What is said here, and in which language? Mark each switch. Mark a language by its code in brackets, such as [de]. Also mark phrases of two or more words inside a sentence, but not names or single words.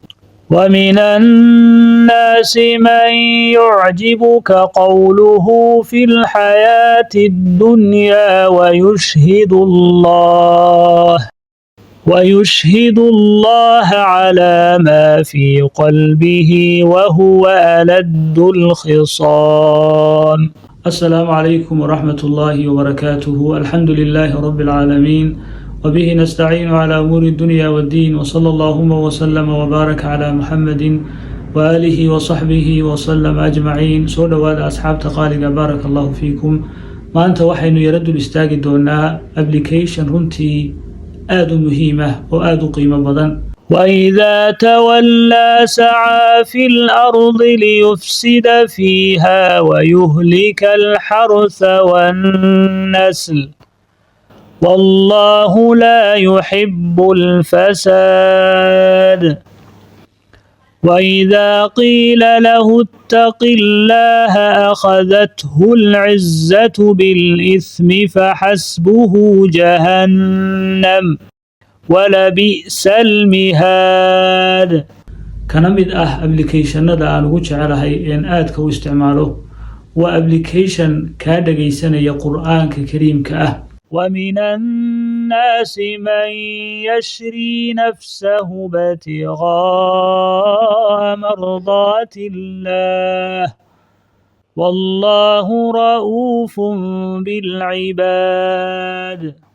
[ar] ومن الناس من يعجبك قوله في الحياة الدنيا ويشهد الله على ما في قلبه وهو ألد الخصام. السلام عليكم ورحمة الله وبركاته. الحمد لله رب العالمين وبه نستعين على أمور الدنيا والدين، وصلى اللهم وسلم وبارك على محمد وآله وصحبه وسلم أجمعين. [so] سو دhowaada asxaabta qaaliga [ar] بارك الله فيكم. [so] maanta waxaynu yara dul istaagi doonaa application runtii aad u muhiim ah oo aad u qiimo badan. [ar] وإذا تولى سعى في الأرض ليفسد فيها ويهلك الحرث والنسل والله لا يحب الفساد. وإذا قيل له اتق الله أخذته العزة بالإثم فحسبه جهنم ولبئس المهاد. [so] kana mid ah applicationada aan ugu jecelahay in aadka u isticmaalo waa application kaa dhagaysanaya qur'aanka kariimka ah. [ar] ومن الناس من يشري نفسه ابتغاء مرضات الله والله رؤوف بالعباد.